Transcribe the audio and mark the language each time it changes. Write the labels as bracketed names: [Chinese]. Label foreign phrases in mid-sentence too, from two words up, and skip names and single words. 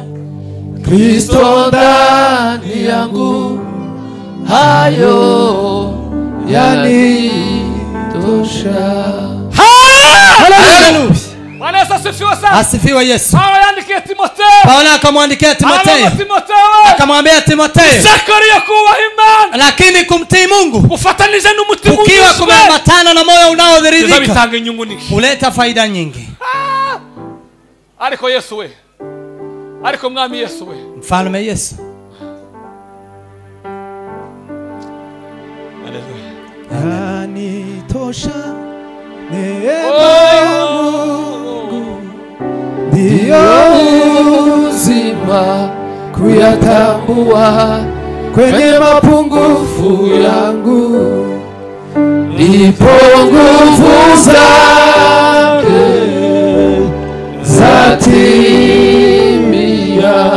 [Swahili] Kristo ndani yangu, hayo yanitosha. Haleluya. Bwana Yesu asifiwe sana. Asifiwe Yesu. Paulo akamwandikia Timotheo. Akamwambia Timotheo, Zakaria kuwa imani, lakini kumtii Mungu kufuatanisha n'umutima ukiwa kumeambatana na moyo unaodhiridhika [Rundi] bitanga inyungu nyingi, [Swahili] huleta faida nyingi. [Rundi] Ariko Yesu we, ariko mwami Yesu we, [Swahili] mfalme Yesu. Haleluya. Yanitosha neema ya Mungu, ndiyo uzima kuyatambua kwenye mapungufu yangu, ndipo nguvu zake zatimia.